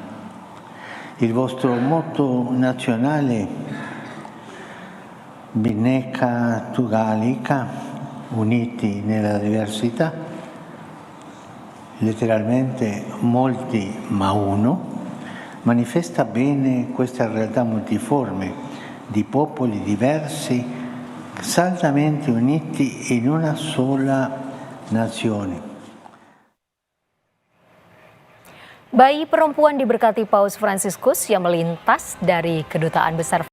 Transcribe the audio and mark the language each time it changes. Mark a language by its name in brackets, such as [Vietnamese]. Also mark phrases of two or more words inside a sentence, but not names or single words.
[Italian] Il vostro motto nazionale, Bhinneka Tunggal Ika, uniti nella diversità, letteralmente molti ma uno, manifesta bene questa realtà multiforme di popoli diversi, saldamente uniti in una sola nazione. [Indonesian] Bayi perempuan diberkati Paus Fransiskus yang melintas dari Kedutaan Besar